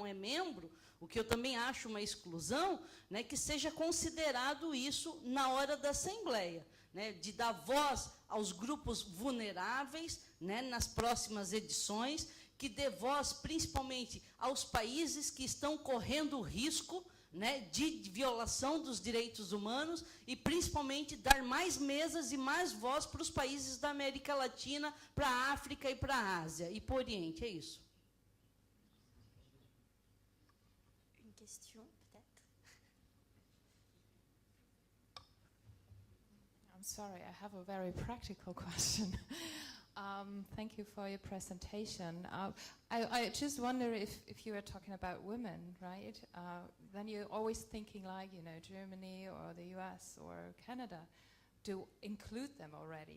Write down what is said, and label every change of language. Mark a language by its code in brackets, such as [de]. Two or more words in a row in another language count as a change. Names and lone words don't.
[pt] é membro, o que eu também acho uma exclusão, né, que seja considerado isso na hora da assembleia, né, de dar voz aos grupos vulneráveis, né, nas próximas edições, que dê voz principalmente aos países que estão correndo risco, né, de violação dos direitos humanos, e principalmente dar mais mesas e mais voz para os países da América Latina, para a África e para a Ásia e para o Oriente. É isso. [fr] Une question, peut-être? [en] I'm sorry, I have a very practical question. Thank you for your presentation. I just wonder if you were talking about women, right? Then you're always thinking like, you know, Germany or the US or Canada to include them already.